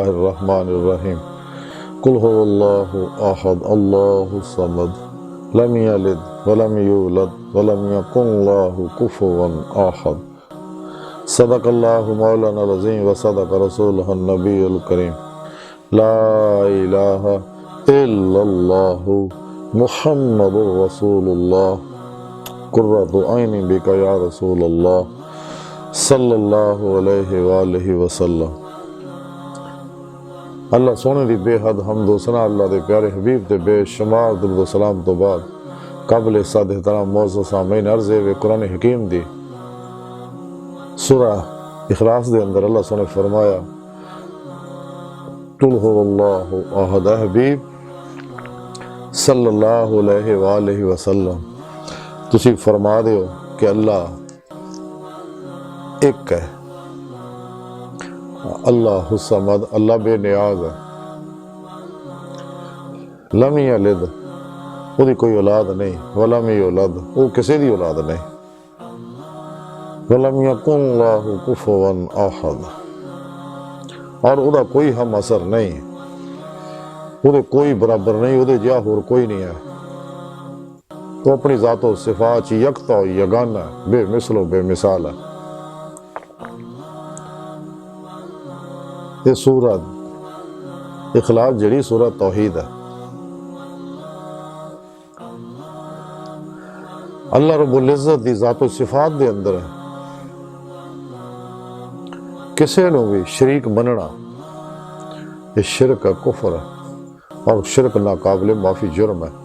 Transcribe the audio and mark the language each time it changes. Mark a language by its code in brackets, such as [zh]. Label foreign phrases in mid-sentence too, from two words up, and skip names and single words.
[ar] الرحمن الرحيم قل هو الله احد الله الصمد لم يلد ولم يولد ولم يكن له كفوا احد صدق الله مولانا العظيم وصدق رسوله النبي الكريم لا اله الا الله محمد رسول الله [ur] قرۃ عین بک یا رسول اللہ صلی اللہ علیہ وآلہ وسلم۔ [pa] اللہ سونے دی بے حد حمد و ثنا اللہ دے پیارے حبیب دے بے شمار درود و سلام تو بعد قابل صد احترام معزز سامعین عرض ہے قرآن حکیم دی سورہ اخلاص دے اندر اللہ سونے فرمایا [ar] قل هو اللہ احد، [pa] اے حبیب صلی اللہ علیہ وآلہ وسلم تسی فرما دیو کہ اللہ ایک ہے، [ar] اللہ الصمد، [pa] اللہ بے نیاز ہے، [ar] لم یلد، [pa] وہ دی کوئی اولاد نہیں، [ar] ولم یولد، [pa] وہ کسی دی اولاد نہیں، [ar] ولم یکن لہ کفوا احد، [pa] اور او دا کوئی ہم اثر نہیں، او دے کوئی برابر نہیں، او دے جا ہور کوئی نہیں ہے، [ur] وہ اپنی ذات و صفات یکتا و یگانہ بے مثل و بے مثال ہے۔ [pa] یہ سورت اخلاص جڑی سورت توحید ہے۔ اللہ رب العزت دی ذات و صفات دے اندر ہے کسے نو بھی شریک مننا یہ شرک ہے، کفر ہے، اور شرک ناقابل معافی جرم ہے۔